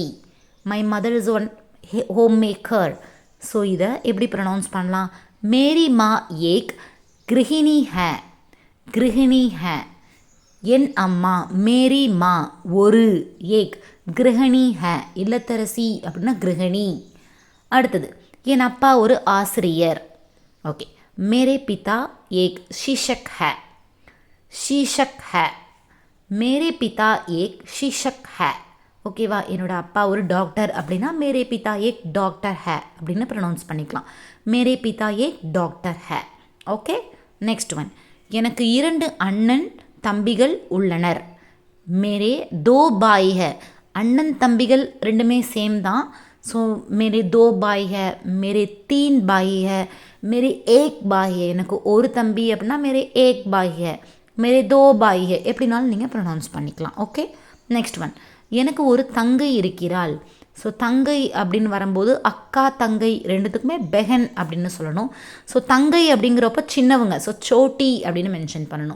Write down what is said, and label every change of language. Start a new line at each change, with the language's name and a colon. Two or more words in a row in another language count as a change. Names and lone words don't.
English: My mother is one homemaker.
Tamil: ஸோ இதை எப்படி ப்ரொனவுன்ஸ் பண்ணலாம்?
Hindi: मेरी माँ एक गृहिणी है. गृहिणी है.
Tamil: என் அம்மா,
Hindi: मेरी माँ
Tamil: ஒரு,
Hindi: एक गृहिणी है,
Tamil: இல்லத்தரசி அப்படின்னா கிருஹிணி. அடுத்தது, என் அப்பா ஒரு ஆசிரியர்.
Hindi: ओके, मेरे पिता एक शिक्षक है. शिक्षक है. मेरे पिता एक शिक्षक है.
Tamil: ஓகேவா? என்னோட அப்பா ஒரு டாக்டர் அப்படின்னா
Hindi: मेरे पिता एक डॉक्टर है
Tamil: அப்படின்னு ப்ரொனவுன்ஸ் பண்ணிக்கலாம்.
Hindi: मेरे पिता एक डॉक्टर है। ओके.
English: next one,
Tamil: எனக்கு 2 அண்ணன் தம்பிகள் உள்ளனர்.
Hindi: मेरे दो भाई है.
Tamil: அண்ணன் தம்பிகள் ரெண்டுமே சேம் தான்.
Hindi: सो मेरे दो भाई है, मेरे 3 भाई है, मेरे एक பாய் है.
Tamil: எனக்கு ஒரு தம்பி அப்படின்னா
Hindi: मेरे एक भाई है, मेरे दो भाई है,
Tamil: எப்படினாலும் நீங்கள் ப்ரொனவுன்ஸ் பண்ணிக்கலாம். ஓகே.
English: next one,
Tamil: எனக்கு ஒரு தங்கை இருக்கிறாள். ஸோ தங்கை அப்படின்னு வரும்போது அக்கா தங்கை ரெண்டுத்துக்குமே பெஹன் அப்படின்னு சொல்லணும். ஸோ தங்கை அப்படிங்கிறப்ப சின்னவங்க, ஸோ சோட்டி அப்படின்னு மென்ஷன் பண்ணணும்.